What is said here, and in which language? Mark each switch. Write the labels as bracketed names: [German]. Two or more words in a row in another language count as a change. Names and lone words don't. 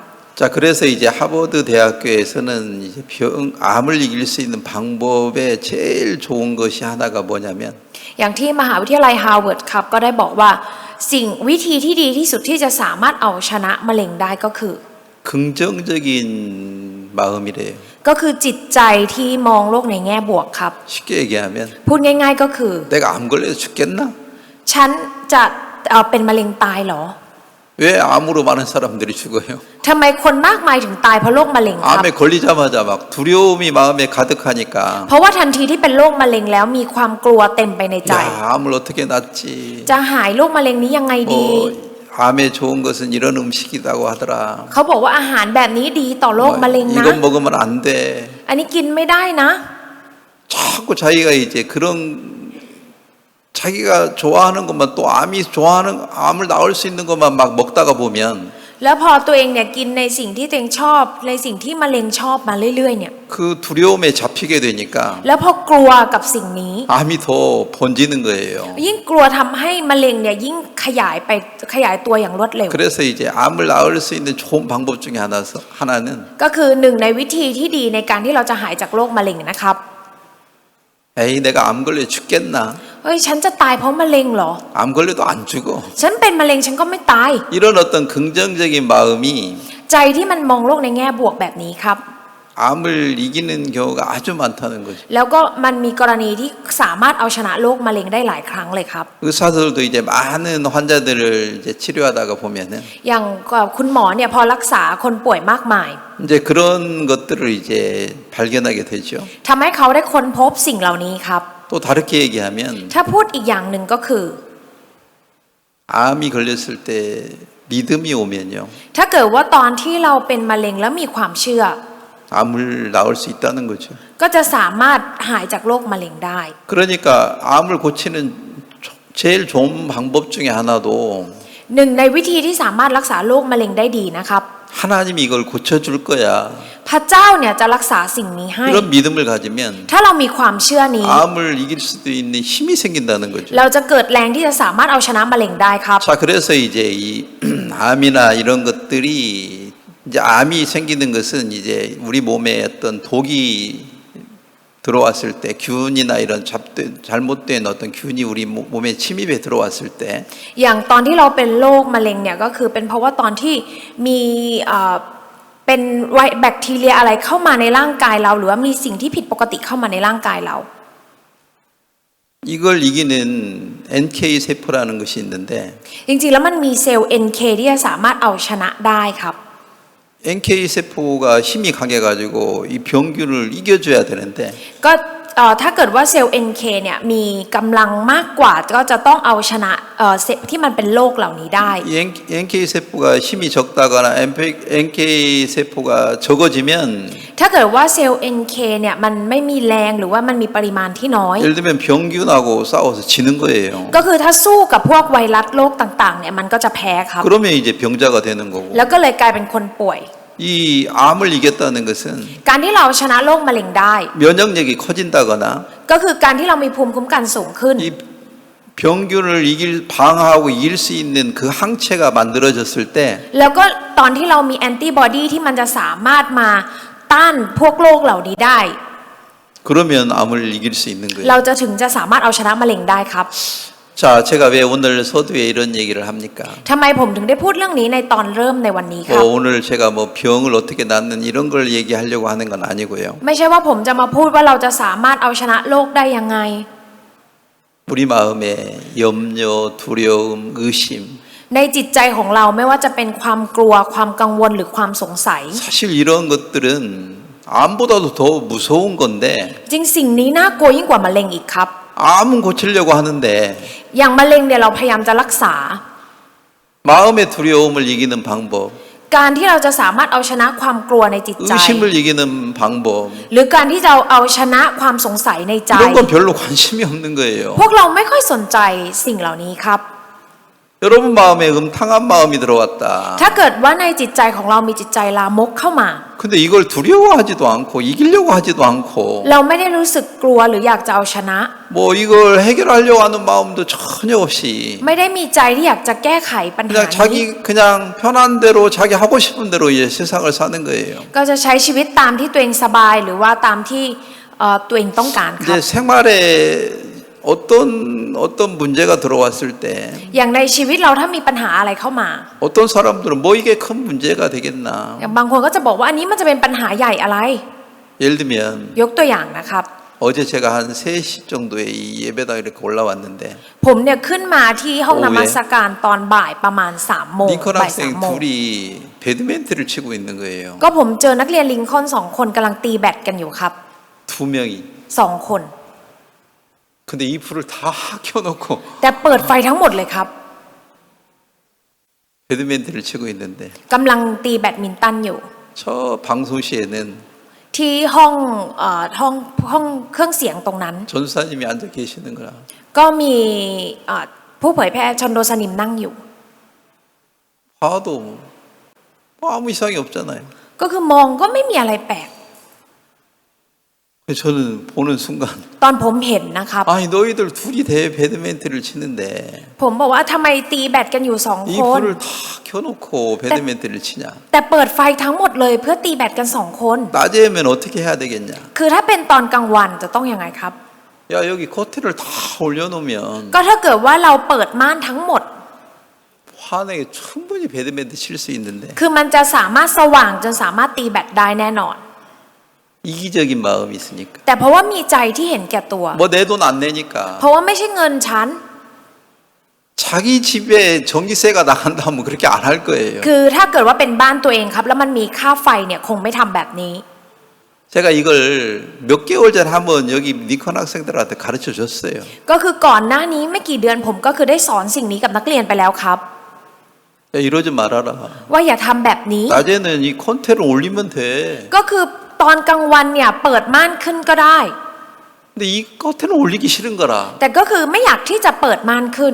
[Korean] 자, 그래서 이제 하버드 대학교에서는 이제 암을 이길 수 있는 방법에 제일 좋은 것이 하나가 뭐냐면 [Thai] อย่างที่มหาวิทยาลัยฮาร์วาร์ดครับก็ได้บอกว่าสิ่งวิธีที่ดีที่สุดที่จะสามารถเอาชนะมะเร็งได้ก็คือ [Korean] 긍정적인 마음이래요. [Thai] ก็คือจิตใจที่มองโลกในแง่บวกครับ [Korean] 쉽게 얘기하면 [Thai] พูดง่ายๆก็คือ [Korean] 내가 암 걸려서 죽겠나? [Thai] ฉันจะเป็นมะเร็งตายเหรอ [Korean] 왜 암으로 많은 사람들이 죽어요? [Thai] ทำไมคนมากมายถึงตายเพราะโรคมะเร็งครับ [Korean] 암에 걸리자마자 막 두려움이 마음에 가득하니까 [Thai] เพราะว่าทันทีที่เป็นโรคมะเร็งแล้วมีความกลัวเต็มไปในใจ [Korean] 야, 암을 어떻게 낫지? [Thai] จะหายโรคมะเร็งนี้ยังไงดี [Korean] 암에 좋은 것은 이런 음식이라고 하더라. [Thai] เขาบอกว่าอาหารแบบนี้ดีต่อโรคมะเร็งนะ [Korean] 이건 먹으면 안 돼. [Thai] อันนี้กินไม่ได้นะ [Korean] 자꾸 자기가 이제 그런 자기가 좋아하는 것만 또 암을 낳을 수 있는 것만 막 먹다가 보면 [Thai] แล้วพอตัวเองเนี่ยกินในสิ่งที่ตัวเองชอบในสิ่งที่มะเร็งชอบมาเรื่อยๆเนี่ย [Korean] 그 두려움에 잡히게 되니까 [Thai] แล้วพอกลัวกับสิ่งนี้ [Korean] 암이 더 번지는 거예요. [Thai] ยิ่งกลัวทำให้มะเร็งเนี่ยยิ่งขยายตัวอย่างรวดเร็ว [Korean] 그래서 이제 암을 낳을 수 있는 좋은 방법 중에 하나는 [Thai] ก็คือหนึ่งในวิธีที่ดีในการที่เราจะหายจากโรคมะเร็งนะครับ [Korean] 에이 내가 암 걸려 죽겠나? [Thai] เฮ้ยฉันจะตายเพราะมะเร็งเหรอ [Korean] 암 걸려도 안 죽어. [Thai] ฉันเป็นมะเร็งฉันก็ไม่ตาย [Korean] 이런 어떤 긍정적인 마음이 [Thai] ใจที่มันมองโลกในแง่บวกแบบนี้ครับ [Korean] 암을 이기는 경우가 아주 많다는 거죠. [Thai] แล้วก็มันมีกรณีที่สามารถเอาชนะโรคมะเร็งได้หลายครั้งเลยครับ [Korean] 의사들도 이제 많은 환자들을 이제 치료하다가 보면은 [Thai] อย่างคุณหมอเนี่ยพอรักษาคนป่วยมากมาย [Korean] 이제 그런 것들을 이제 발견하게 되죠. [Thai] ทำให้เขาได้ค้นพบสิ่งเหล่านี้ครับ [Korean] 또 다르게 얘기하면 [Thai] ถ้าพูดอีกอย่างหนึ่งก็คือ [Korean] 암이 걸렸을 때 믿음이 오면요. [Thai] ถ้าเกิดว่าตอนที่เราเป็นมะเร็งแล้วมีความเชื่อ [Korean] 암을 낳을 수 있다는 거죠. [Thai] ก็จะสามารถหายจากโรคมะเร็งได้ [Korean] 그러니까 암을 고치는 제일 좋은 방법 중에 하나도 [Thai] หนึ่งในวิธีที่สามารถรักษาโรคมะเร็งได้ดีนะครับ [Korean] 하나님이 이걸 고쳐줄 거야. [Thai] พระเจ้าเนี่ยจะรักษาสิ่งนี้ให้ [Korean] 그런 믿음을 가지면 [Thai] ถ้าเรามีความเชื่อนี้ [Korean] 암을 이길 수도 있는 힘이 생긴다는 거죠. [Thai] เราจะเกิดแรงที่จะสามารถเอาชนะมะเร็งได้ครับ [Korean] 자, 그래서 이제 이 암이나 이런 것들이 이제 암이 생기는 것은 이제 우리 몸에 어떤 독이 들어왔을 때 균이나 이런 잘못된 어떤 균이 우리 몸에 침입해 들어왔을 때 [Thai] อย่างตอนที่เราเป็นโรคมะเร็งเนี่ยก็คือเป็นเพราะว่าตอนที่มีเป็นแบคทีเรียอะไรเข้ามาในร่างกายเราหรือว่ามีสิ่งที่ผิดปกติเข้ามาในร่างกายเรา [Korean] 이걸 이기는 NK 세포라는 것이 있는데 [Thai] จริงๆแล้วมันมีเซลล์ NK ที่จะสามารถเอาชนะได้ครับ [Korean] NK 세포가 힘이 강해가지고 이 병균을 이겨줘야 되는데 [Thai] ก็ถ้าเกิดว่าเซลล์ NK เนี่ยมีกำลังมากกว่าก็จะต้องเอาชนะเซลล์ที่มันเป็นโรคเหล่านี้ได้ [Korean] 이 NK 세포가 힘이 적다거나 NK 세포가 적어지면 [Thai] ถ้าเกิดว่าเซลล์ NK เนี่ยมันไม่มีแรงหรือว่ามันมีปริมาณที่น้อย [Korean] 예를 들면 병균하고 싸워서 지는 거예요. [Thai] ก็คือถ้าสู้กับพวกไวรัสโรคต่างๆเนี่ยมันก็จะแพ้ครับ [Korean] 그러면 이제 병자가 되는 거고 [Thai] แล้วก็เลยกลายเป็นคนป่วย [Korean] 이 암을 이겼다는 것은 [Thai] การที่เราชนะโรคมะเร็งได้ [Korean] 면역력이 커진다거나 [Thai] ก็คือการที่เรามีภูมิคุ้มกันสูงขึ้น [Korean] 이 병균을 방어하고 이길 수 있는 그 항체가 만들어졌을 때 [Thai] แล้วก็ตอนที่เรามีแอนติบอดีที่มันจะสามารถมาต้านพวกโรคเหล่านี้ได้ [Korean] 그러면 암을 이길 수 있는 거예요. [Thai] เราจะถึงจะสามารถเอาชนะมะเร็งได้ครับ [Korean] 자, 제가 왜 오늘 서두에 이런 얘기를 합니까? [Thai] ทำไมผมถึงได้พูดเรื่องนี้ในตอนเริ่มในวันนี้ครับ [Korean] 오늘 제가 뭐 병을 어떻게 낫는 이런 걸 얘기하려고 하는 건 아니고요. [Thai] ไม่ใช่ว่าผมจะมาพูดว่าเราจะสามารถเอาชนะโรคได้ยังไง [Korean] 우리 마음에 염려, 두려움, 의심 [Thai] ในจิตใจของเราไม่ว่าจะเป็นความกลัวความกังวลหรือความสงสัย [Korean] 사실 이런 것들은 암보다도 더 무서운 건데 [Thai] จริงสิ่งนี้น่ากลัวยิ่งกว่ามะเร็งอีกครับ [Korean] 암은 고치려고 하는데 [Thai] อย่างมะเร็งเนี่ยเราพยายามจะรักษา [Korean] 마음의 두려움을 이기는 방법, [Thai] การที่เราจะสามารถเอาชนะความกลัวในจิตใจ [Korean] 의심을 이기는 방법 [Thai] หรือการที่จะเอาชนะความสงสัยในใจ [Korean] 이런 건 별로 관심이 없는 거예요. [Thai] พวกเราไม่ค่อยสนใจสิ่งเหล่านี้ครับ [Korean] 여러분 마음에 음탕한 마음이 들어왔다. [Thai] ถ้าเกิดว่าในจิตใจของเรามีจิตใจลามกเข้ามา [Korean] 근데 이걸 두려워하지도 않고 이기려고 하지도 않고 [Thai] เราไม่ได้รู้สึกกลัวหรืออยากจะเอาชนะ [Korean] 뭐 이걸 해결하려고 하는 마음도 전혀 없이 [Thai] ไม่ได้มีใจที่อยากจะแก้ไขปัญหา [Korean] 그냥 [Thai] นี้ [Korean] 자기 그냥 편한 대로 자기 하고 싶은 대로 이제 세상을 사는 거예요. [Thai] ก็จะใช้ชีวิตตามที่ตัวเองสบายหรือว่าตามที่ตัวเองต้องการครับ [Korean] 이제 생활에 어떤 문제가 들어왔을 때 [Thai] อย่างในชีวิตเราถ้ามีปัญหาอะไรเข้ามา [Korean] 어떤 사람들은 뭐 이게 큰 문제가 되겠나. [Thai] อย่างบางคนก็จะบอกว่าอันนี้มันจะเป็นปัญหาใหญ่อะไร [Korean] 예를 들면 [Thai] ยกตัวอย่างนะครับ [Korean] 어제 제가 한 3시 정도에 이 예배당 이렇게 올라왔는데 [Thai] ผมเนี่ยขึ้นมาที่ห้อง โอ้ นมัสการตอนบ่ายประมาณ3 โมง [Korean] 링컨 [Thai] บ่าย [Korean] 학생 [Thai] 3 โมง [Korean] 둘이 배드민턴을 치고 있는 거예요. [Thai] ก็ผมเจอนักเรียนลิงคอล์น2 คนกำลังตีแบดกันอยู่ครับ [Korean] 2명이. [Thai] 2 คน [Korean] 근데 이 불을 다 켜놓고 [Thai] แต่เปิดไฟทั้งหมดเลยครับ [Korean] 배드민턴을 치고 있는데 [Thai] กำลังตีแบดมินตันอยู่ [Korean] 저 방송실에는 [Thai] ที่ห้องเครื่องเสียงตรงนั้น [Korean] 전사님이 앉아 계시는 거라. [Thai] ก็มีผู้เผยแพร่ชนโดสนิมนั่งอยู่ [Korean] 봐도 뭐 아무 이상이 없잖아요. [Thai] ก็คือมองก็ไม่มีอะไรแปลก [Korean] 그래서 저는 보는 순간 [Thai] ตอนผมเห็นนะครับ [Korean] 아니 너희들 둘이 배드민턴을 치는데 [Thai] ผมบอกว่าทำไมตีแบดกันอยู่2 [Korean] 이 [Thai] คน [Korean] 불을 다 켜놓고 배드민턴을 치냐. [Thai] แต่เปิดไฟทั้งหมดเลยเพื่อตีแบดกัน2 คน [Korean] 낮에면 어떻게 해야 되겠냐. [Thai] คือถ้าเป็นตอนกลางวันจะต้องยังไงครับ [Korean] 야 여기 커튼을 다 올려놓으면 [Thai] ก็ถ้าเกิดว่าเราเปิดม่านทั้งหมด [Korean] 환하게 충분히 배드민턴 칠 수 있는데 [Thai] คือมันจะสามารถสว่างจนสามารถตีแบดได้แน่นอน [Korean] 이기적인 마음이 있으니까 [Thai] แต่เพราะว่ามีใจที่เห็นแก่ตัว [Korean] 뭐 내 돈 안 내니까 [Thai] เพราะว่าไม่ใช่เงินฉัน [Korean] 자기 집에 전기세가 나간다면 그렇게 안 할 거예요. [Thai] คือถ้าเกิดว่าเป็นบ้านตัวเองครับแล้วมันมีค่าไฟเนี่ยคงไม่ทำแบบนี้ [Korean] 제가 이걸 몇 개월 전에 한번 여기 니콘 학생들한테 가르쳐 줬어요. [Thai] ก็คือก่อนหน้านี้ไม่กี่เดือนผมก็คือได้สอนสิ่งนี้กับนักเรียนไปแล้วครับ [Korean] 야, 이러지 말아라. [Thai] ว่าอย่าทำแบบนี้ [Korean] 낮에는 이 컨테를 올리면 돼. [Thai] ก็คือตอนกลางวันเนี่ยเปิดม่านขึ้นก็ได้ [Korean] 근데 이 커튼을 올리기 싫은 거라. [Thai] แต่ก็คือไม่อยากที่จะเปิดม่านขึ้น